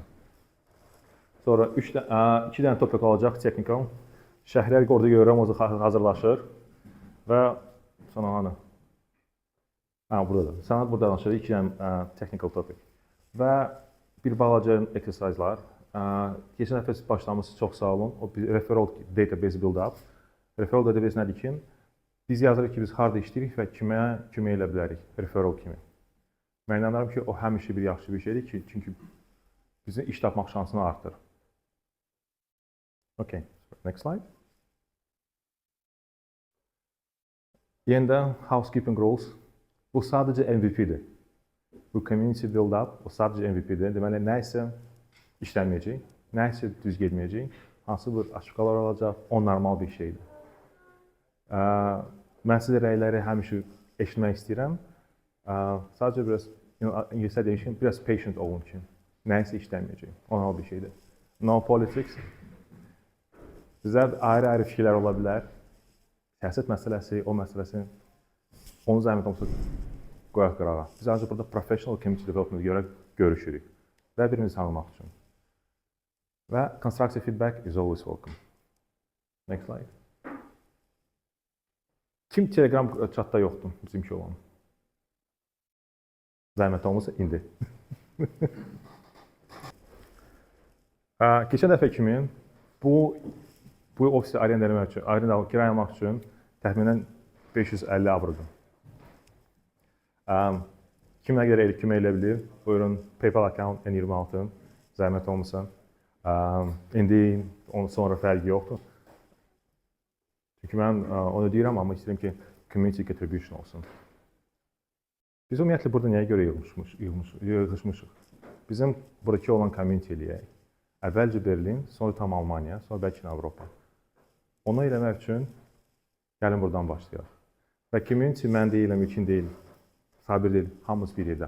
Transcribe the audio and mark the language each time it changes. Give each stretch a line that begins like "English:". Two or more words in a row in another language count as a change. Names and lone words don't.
Azerbaijani: Sonra 2 dənə topik olacaq, technical. Şəhriyar orada görürəm, o hazırlaşır və sonra hanı? Buradadır. Sənət burada danışır, 2 dənə
English: technical topic.
Azerbaijani: Və bir balaca exercise'lar. Keçən dəfə başlamışsınız, çox sağ olun.
English: O referral database build-up. Referral database
Azerbaijani: nədir ki? Biz yazırıq ki, biz harada işləyirik və kimə kömək elə bilərik, referral kimi. Mən inanıram ki, o həmişə bir yaxşı bir şeydir ki, çünki bizim iş tapmaq şansını artır.
English: Okay, next slide. Yenidən housekeeping rules.
Azerbaijani: Bu sadəcə MVP'dir. Bu
English: community build-up,
Azerbaijani: o sadəcə MVP'dir. Deməli, nə isə işlənməyəcək, nə isə düz getməyəcək, hansı bir açıqlar olacaq, o normal bir şeydir. Mən sizə rəyləri həmişə eşitmək istəyirəm. Sadəcə biraz, İngiliscə deyişim, biraz patient olun ki, nə isə işlənməyəcək, o normal bir şeydir.
English: No politics.
Azerbaijani: Bizə ayrı-ayrı fikirlər ola bilər. Siyasət məsələsi, o məsələsi, onun zəhmət olmasa qoyaq qırağa. Biz ancaq burada
English: professional community development
Azerbaijani: görə görüşürük və birimizi tanımaq üçün.
English: Və constructive feedback is always welcome. Next slide.
Azerbaijani: Kim Telegram chatda yoxdur, bizimki olan? Zəhmət olmasa indi. Keçən dəfə kimi bu ofisi kirayalamaq üçün təxminən 550 avrodur. Kim nə qədər kömək elə bilir? Buyurun, PayPal account N26, zəhmət olmasa. İndi onun sonra fərqi yoxdur. Çünki mən onu deyirəm, amma istəyirəm ki,
English: community contribution olsun.
Azerbaijani: Biz ümumiyyətlə burada nəyə görə yığışmışıq? Bizim buradakı olan community eləyək. Əvvəlcə Berlin, sonra tam Almaniya, sonra bəlkə Avropa. Onu eləmək üçün gəlin buradan başlayaq. Və community mən deyiləm, ilkin deyil, sabir deyil, hamımız bir yerdə.